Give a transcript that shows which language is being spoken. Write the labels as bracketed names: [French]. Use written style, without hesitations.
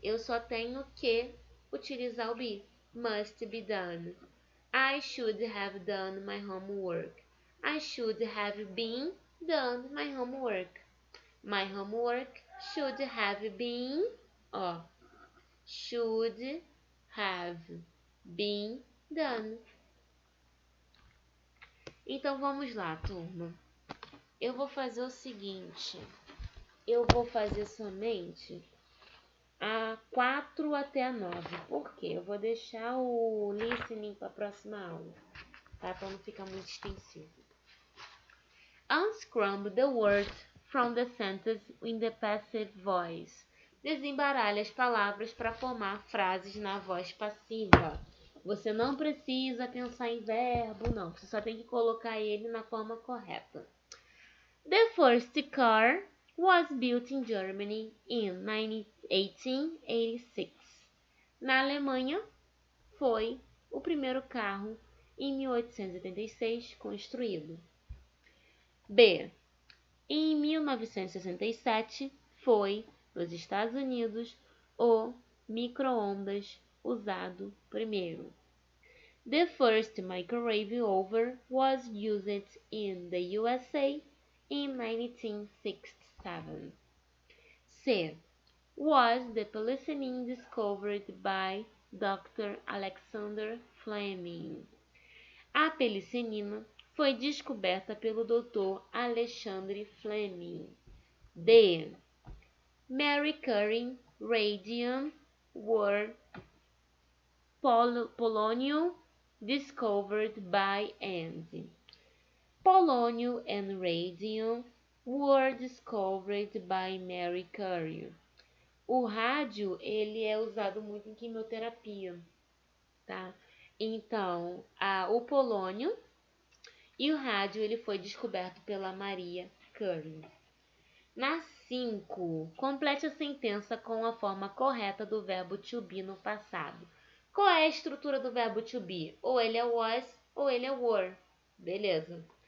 [Portuguese] Eu só tenho que utilizar o be. [English] Must be done. I should have done my homework. I should have been done my homework. My homework should have been, should have been done. [Portuguese] Então vamos lá, turma. Eu vou fazer o seguinte. Eu vou fazer somente a 4 até a 9. Por quê? Eu vou deixar o listening para a próxima aula, tá? Para não ficar muito extensivo. [English] Unscramble the words from the sentence in the passive voice. [Portuguese] Desembaralhe as palavras para formar frases na voz passiva. Você não precisa pensar em verbo, não. Você só tem que colocar ele na forma correta. [English] The first car was built in Germany in 1886. [Portuguese] Na Alemanha, foi o primeiro carro em 1886 construído. B. Em 1967, foi, nos Estados Unidos, o micro-ondas usado primeiro. [English] The first microwave oven was used in the USA in 1967. C. Was the penicillin discovered by Dr. Alexander Fleming? [Portuguese] A penicilina foi descoberta pelo Dr. Alexandre Fleming. D. [English] Mercury, radium were polonium discovered by and. Polônio and radium were discovered by Marie Curie. [Portuguese] O rádio, ele é usado muito em quimioterapia, tá? Então, o polônio e o rádio, ele foi descoberto pela Maria Curie. Na 5, complete a sentença com a forma correta do verbo to be no passado. Qual é a estrutura do verbo to be? Ou ele é was, ou ele é were. Beleza.